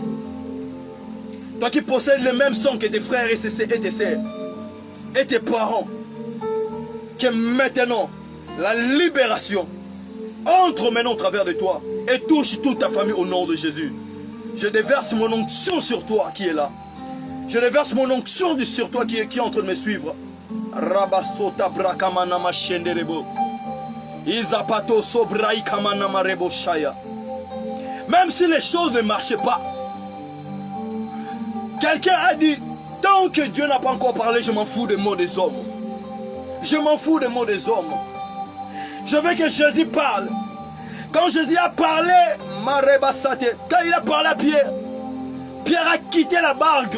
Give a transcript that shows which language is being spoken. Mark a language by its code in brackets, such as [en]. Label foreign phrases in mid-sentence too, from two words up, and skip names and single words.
[fr] Toi qui possèdes le même sang que tes frères et tes sœurs et tes parents. Que maintenant, la libération entre maintenant au travers de toi et touche toute ta famille au nom de Jésus. Je déverse mon onction sur toi qui est là. Je déverse mon onction sur toi qui est en train de me suivre. Rabasota brakamana machenderebo. Izapato sobrai kamana marebo shaya. Même si les choses ne marchaient pas, quelqu'un a dit, tant que Dieu n'a pas encore parlé, je m'en fous des mots des hommes. Je m'en fous des mots des hommes. Je veux que Jésus parle. Quand Jésus a parlé, quand il a parlé à Pierre, Pierre a quitté la barque.